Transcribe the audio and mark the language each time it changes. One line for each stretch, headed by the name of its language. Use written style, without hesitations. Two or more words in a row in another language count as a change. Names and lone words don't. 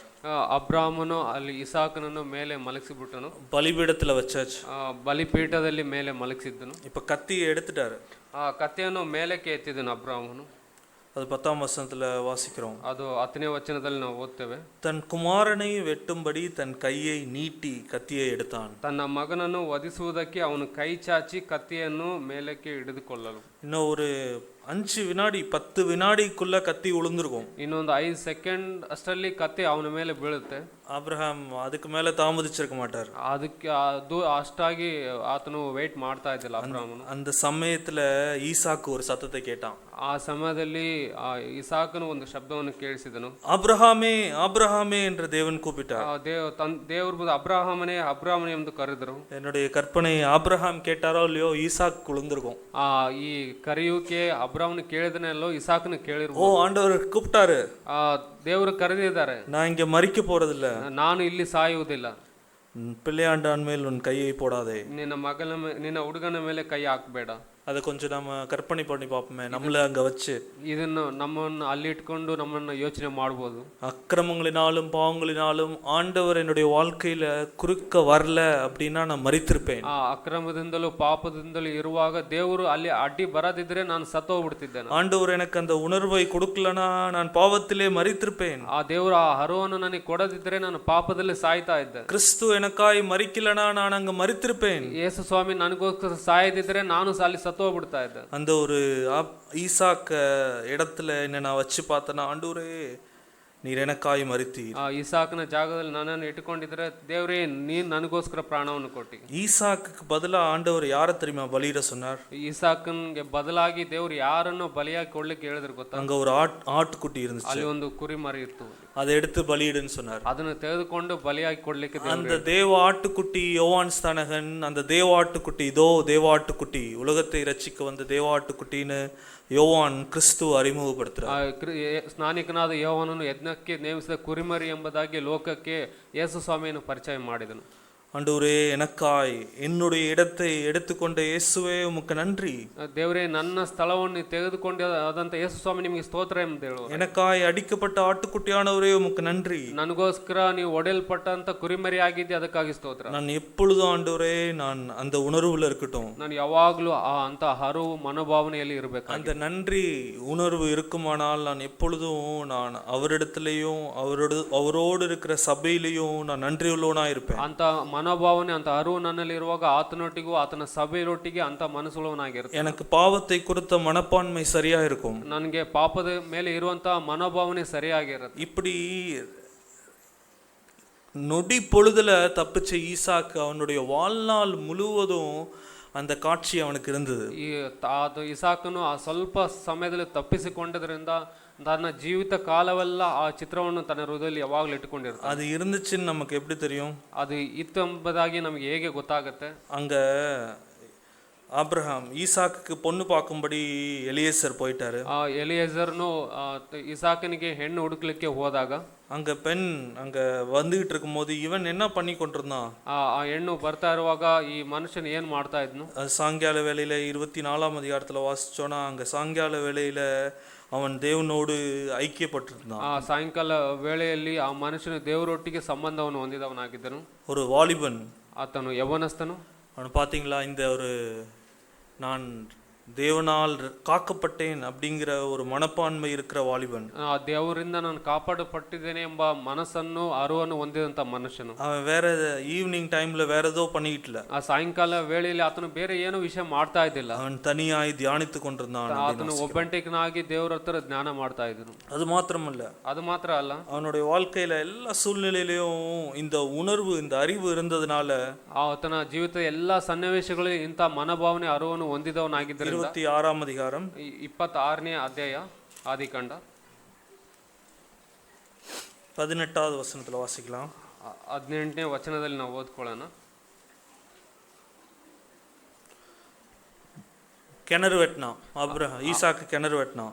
Kannada: ಅಬ್ರಾಹ್ಮನು ಅಲ್ಲಿ ಇಸಾಕನನ್ನು ಮೇಲೆ ಮಲಗಿಸಿಬಿಟ್ಟನು.
Tamil: பலிபீடத்துல வச்சாச்சு.
Kannada: ಬಲಿಪೀಠದಲ್ಲಿ ಮೇಲೆ ಮಲಗಿಸಿದ್ದನು.
Tamil: இப்ப கத்தியை எடுத்துட்டாரு.
Kannada: ಆ ಕತ್ತೆಯನ್ನು ಮೇಲಕ್ಕೆ ಎತ್ತಿದನು ಅಬ್ರಾಹ್ಮನು.
Tamil: அது 10ஆம் வசனத்துல வாசிக்கிறோம்.
Kannada: ಅದು 10ನೇ ವಚನದಲ್ಲಿ ನಾವು ಓದ್ತೇವೆ.
Tamil: தன் குமாரனை வெட்டும்படி தன் கையை நீட்டி கத்தியை எடுத்தான்.
Kannada: ತನ್ನ ಮಗನನ್ನು ವಧಿಸುವುದಕ್ಕೆ ಅವನು ಕೈ ಚಾಚಿ ಕತ್ತಿಯನ್ನು ಮೇಲಕ್ಕೆ ಹಿಡಿದುಕೊಳ್ಳಲು.
Tamil: இன்னும் ஒரு 5 வினாடி 10 வினாடிக்குள்ள கத்தி உளுந்துருக்கும்.
Kannada: ಇನ್ನೊಂದು 5 ಸೆಕೆಂಡ್ ಅಷ್ಟರಲ್ಲಿ ಕತ್ತಿ ಅವನ ಮೇಲೆ ಬೀಳುತ್ತೆ.
Tamil: ஆபிரகாம் அதுக்கு மேல தாமதிச்சிருக்க மாட்டார்.
Kannada: ಅದಕ್ಕೆ ಅಷ್ಟಾಗಿ ಆತನು ವೇಟ್ ಮಾಡ್ತಾ ಇದ್ದಿಲ್ಲ ಅಬ್ರಾಹ್ಮನು.
Tamil: அந்த சமயத்துல ஈசாக்கு ஒரு சத்தத்தை கேட்டான்.
Kannada: ಆ ಸಮಯದಲ್ಲಿ ಇಸಾಕನು ಒಂದು ಶಬ್ದವನ್ನು ಕೇಳಿಸಿದನು.
Tamil: ಅಬ್ರಹಾಮೇ ಅಬ್ರಹಾಮೇ என்று தேவன் கூப்பிட்டார்.
Kannada: ದೇವರು ಅಬ್ರಾಹಮನೇ ಅಬ್ರಾಹಮನೇ ಎಂದು ಕರೆದರು.
Tamil: என்னுடைய கற்பனை ஆபிரகாம் கேட்டாரோ இல்லையோ ஈசாக் குளிர்ந்திருக்கும்.
Kannada: ಈ ಕರೆಯುವಿಕೆ ಅಬ್ರಾಮ್ನ ಕೇಳಿದನೆಲ್ಲೋ ಇಸಾಕನ ஓ ಕೇಳಿರ್ಬೋದು.
Tamil: ஆண்டவர் கூப்பிட்டாரு,
Kannada: ದೇವರು ಕರೆದಿದ್ದಾರೆ,
Tamil: நான் இங்க மறிக்க போறதில்ல,
Kannada: ನಾನು ಇಲ್ಲಿ ಸಾಯುವುದಿಲ್ಲ,
Tamil: பிள்ளையாண்டான் மேல் உன் கையை போடாதே.
Kannada: ನಿನ್ನ ಹುಡುಗನ ಮೇಲೆ ಕೈ ಹಾಕ್ಬೇಡ.
Tamil: அதை கொஞ்சம் நம்ம கற்பனை பண்ணி பார்ப்போமே, நம்மள அங்க வச்சு.
Kannada: ಇದನ್ನು ನಮ್ಮನ್ನು ಅಲ್ಲಿ ಇಟ್ಕೊಂಡು ನಮ್ಮನ್ನು ಯೋಚನೆ ಮಾಡ್ಬೋದು.
Tamil: அக்கிரமங்களினாலும் பாவங்களினாலும் ஆண்டவர் என்னுடைய வாழ்க்கையில குறுக்க வரல அப்படின்னா நான் மறித்திருப்பேன்.
Kannada: ಆ ಅಕ್ರಮದಿಂದಲೂ ಪಾಪದಿಂದಲೂ ಇರುವಾಗ ದೇವರು ಅಲ್ಲಿ ಅಡ್ಡಿ ಬರದಿದ್ರೆ ನಾನು ಸತ್ತೋಗ್ಬಿಡ್ತಿದ್ದೇನೆ.
Tamil: ஆண்டவர் எனக்கு அந்த உணர்வை கொடுக்கலனா நான் பாவத்திலே மறித்திருப்பேன்.
Kannada: ಆ ದೇವರು ಆ ಹರವನ್ನು ನನಗೆ ಕೊಡದಿದ್ರೆ ನಾನು ಪಾಪದಲ್ಲಿ ಸಾಯ್ತಾ ಇದ್ದೆ.
Tamil: கிறிஸ்து எனக்காய் மறிக்கலனா நான் அங்க மறித்திருப்பேன்.
Kannada: ಯೇಸು ಸ್ವಾಮಿ ನನಗೋಸ್ಕರ ಸಾಯದಿದ್ರೆ ನಾನು ಅಲ್ಲಿ ಸತ್ತೋಗ್ಬಿಡ್ತಾ ಇದ್ದೆ.
Tamil: அந்த ஒரு ஈசாக்க இடத்துல என்ன நான் வச்சு பார்த்தேன்னா, ஆண்டவரே நீர் எனக்காய் மறித்தீர்.
Kannada: ಆ ಇಸಾಕನ ಜಾಗದಲ್ಲಿ ನನ್ನನ್ನು ಇಟ್ಕೊಂಡಿದ್ರೆ ದೇವರೇ ನೀನ್ ನನಗೋಸ್ಕರ ಪ್ರಾಣವನ್ನು ಕೊಟ್ಟಿ.
Tamil: ஈசாக்கு பதிலா ஆண்டவர் யாரை தெரியுமா பலியிட சொன்னார்?
Kannada: ಇಸಾಕನ್ಗೆ ಬದಲಾಗಿ ದೇವ್ರು ಯಾರನ್ನು ಬಲಿಯಾಗಿ ಕೊಡ್ಲಿಕ್ಕೆ ಹೇಳಿದ್ರು ಗೊತ್ತಾ?
Tamil: அங்க ஒரு ஆட்டுக்குட்டி இருந்துச்சு,
Kannada: ಅಲ್ಲಿ ಒಂದು ಕುರಿ ಮರಿ ಇತ್ತು,
Tamil: அதை எடுத்து பலியிடுன்னு சொன்னார்.
Kannada: ಅದನ್ನು ತೆಗೆದುಕೊಂಡು ಬಲಿಯಾಗಿ ಕೊಡ್ಲಿಕ್ಕೆ
Tamil: அந்த தேவ ஆட்டுக்குட்டி யோவான் ஸ்தானகன், அந்த தேவ ஆட்டுக்குட்டி இதோ தேவ ஆட்டுக்குட்டி, உலகத்தை ரட்சிக்க வந்த தேவ ஆட்டுக்குட்டின்னு யோவான் கிறிஸ்து அறிமுகப்படுத்துறார்.
Kannada: ಸ್ನಾನಿಕನಾದ ಯೋಹಾನನು ಯಜ್ಞಕ್ಕೆ ನೇಮಿಸಿದ ಕುರಿಮರಿ ಎಂಬುದಾಗಿ ಲೋಕಕ್ಕೆ ಯೇಸು ಸ್ವಾಮಿಯನ್ನು ಪರಿಚಯ ಮಾಡಿದನು.
Tamil: ஆண்டவரே எனக்காய் என்னுடைய இடத்தை எடுத்துக்கொண்ட இயேசுவே உமக்கு நன்றி.
Kannada: ದೇವರೇ ನನ್ನ ಸ್ಥಳವನ್ನು ತೆಗೆದುಕೊಂಡಾದಂತ ಯೇಸು ಸ್ವಾಮಿ ನಿಮಗೆ ಸ್ತೋತ್ರ ಎಂದು ಹೇಳುವ.
Tamil: எனக்காய் அடிக்கப்பட்ட ஆட்டுக்குட்டியானவரே உமக்கு நன்றி.
Kannada: ನನಗೋಸ್ಕರ ನೀವು ಒಡೆಯಲ್ಪಟ್ಟಂತ ಕುರಿಮರಿ ಆಗಿದ್ದೆ, ಅದಕ್ಕಾಗಿ ಸ್ತೋತ್ರ.
Tamil: நான் எப்பொழுதும் ஆண்டவரே நான் அந்த உணர்வுல இருக்கட்டும்.
Kannada: ನಾನು ಯಾವಾಗ್ಲೂ ಅಂತ ಹರವು ಮನೋಭಾವನೆಯಲ್ಲಿ ಇರಬೇಕು.
Tamil: அந்த நன்றி உணர்வு இருக்குமானால் நான் எப்பொழுதும் நான் அவரிடத்திலேயும் அவரோடு இருக்கிற சபையிலையும் நான் நன்றி உள்ளவனா இருப்பேன்.
Kannada: ಅಂತ ಮನೋಭಾವನೆ ಅಂತ ಅರಿವು ನನ್ನಲ್ಲಿ ಇರುವಾಗ ಆತನೊಟ್ಟಿಗೂ ಆತನ ಸಭೆಯೊಟ್ಟಿಗೆ ಅಂತ ಮನಸ್ಸುಳ್ಳವನಾಗಿರುತ್ತೆ.
Tamil: எனக்கு பாவத்தை குறித்த மனப்பான்மை சரியா இருக்கும்.
Kannada: ನನಗೆ ಪಾಪದ ಮೇಲೆ ಇರುವಂತ ಮನೋಭಾವನೆ ಸರಿಯಾಗಿರುತ್ತೆ.
Tamil: இப்படி நொடி பொழுதுல தப்பிச்ச ஈசாக்கு அவனுடைய வாழ்நாள் முழுவதும் அந்த காட்சி அவனுக்கு இருந்தது.
Kannada: ಅದು ಇಸಾಕನು ಆ ಸ್ವಲ್ಪ ಸಮಯದಲ್ಲಿ ತಪ್ಪಿಸಿಕೊಂಡದ್ರಿಂದ ತನ್ನ ಜೀವಿತ ಕಾಲವೆಲ್ಲ ಆ ಚಿತ್ರವನ್ನು ತನ್ನ ಹೃದಯದಲ್ಲಿ ಯಾವಾಗಲೂ ಇಟ್ಟುಕೊಂಡಿರ್ತಾನೆ.
Tamil: அது இருந்துச்சுன்னு நமக்கு எப்படி தெரியும்?
Kannada: ಅದು ಇತ್ತು ಎಂಬುದಾಗಿ ನಮಗೆ ಹೇಗೆ ಗೊತ್ತಾಗುತ್ತೆ?
Tamil: அங்க ஆபிரகாம் ஈசாக்குக்கு பொண்ணு பார்க்கும்படி எலியேசர் போயிட்டாரு.
Kannada: ಆ ಎಲಿಯೇಜರ್ನು ಇಸಾಕನಿಗೆ ಹೆಣ್ಣು ಹುಡುಕ್ಲಿಕ್ಕೆ ಹೋದಾಗ
Tamil: அங்க பெண் அங்க வந்துகிட்டு இருக்கும்போது இவன் என்ன பண்ணி கொண்டிருந்தான்?
Kannada: ಆ ಹೆಣ್ಣು ಬರ್ತಾ ಇರುವಾಗ ಈ ಮನುಷ್ಯನ ಏನ್ ಮಾಡ್ತಾ ಇದ್ನು?
Tamil: சாயங்கால வேளையில 24ஆம் அதிகாரத்துல வாசிச்சோன்னா அங்க சாயங்கால வேளையில அவன் தேவனோடு ஐக்கியப்பட்டிருந்தான்.
Kannada: ಆ ಸಾಯಂಕಾಲ ವೇಳೆಯಲ್ಲಿ ಆ ಮನುಷ್ಯನು ದೇವರೊಟ್ಟಿಗೆ ಸಂಬಂಧವನ್ನು ಹೊಂದಿದವನಾಗಿದ್ದನು.
Tamil: ஒரு வாலிபன்,
Kannada: ಆತನು ಯೌವನಸ್ಥನು.
Tamil: அவன் பார்த்தீங்களா, இந்த ஒரு நான் தேவனால் காக்கப்பட்டேன் அப்படிங்கிற ஒரு மனப்பான்மை இருக்கிற வாலிபன்.
Kannada: ದೇವರಿಂದ ನಾನು ಕಾಪಾಡಲ್ಪಟ್ಟಿದ್ದೇನೆ ಎಂಬ ಮನಸ್ಸನ್ನು ಅರಿವನ್ನು ಹೊಂದಿದಂತ ಮನುಷ್ಯನು.
Tamil: அவன் வேற
English: evening time
Tamil: வேற ஏதோ பண்ணிட்டு இல்ல.
Kannada: ಆ ಸಾಯಂಕಾಲ ವೇಳೆಯಲ್ಲಿ ಆತನು ಬೇರೆ ಏನೋ ವಿಷಯ ಮಾಡ್ತಾ ಇದ್ದಿಲ್ಲ.
Tamil: அவன் தனியாய் தியானித்து கொண்டிருந்தான்.
Kannada: ಆತನು ಒಬ್ಬಂಟಿಕನಾಗಿ ದೇವರ ಹತ್ರ ಜ್ಞಾನ ಮಾಡ್ತಾ ಇದ್ದನು.
Tamil: அது மாத்திரமல்ல,
Kannada: ಅದು ಮಾತ್ರ ಅಲ್ಲ,
Tamil: அவனுடைய வாழ்க்கையில எல்லா சூழ்நிலையிலும் இந்த உணர்வு, இந்த அறிவு இருந்ததுனால
Kannada: ಆತನ ಜೀವಿತದ ಎಲ್ಲಾ ಸನ್ನಿವೇಶಗಳಲ್ಲಿ ಇಂಥ ಮನೋಭಾವನೆ ಅರಿವನ್ನು ಹೊಂದಿದವನಾಗಿದ್ದರಿಂದ
Tamil: 26ஆம் அதிகாரம்
Kannada: 26ನೇ ಅಧ್ಯಾಯ ಆದಿಕಾಂಡ
Tamil: 18வது வசனத்துல வாசிக்கலாம்.
Kannada: 18ನೇ ವಚನದಲ್ಲಿ ನಾವು ಓದ್ಕೊಳ್ಳೋಣ.
Tamil: கிணறு வெட்டினான் ஈசாக்கு, கிணறு வெட்டினான்.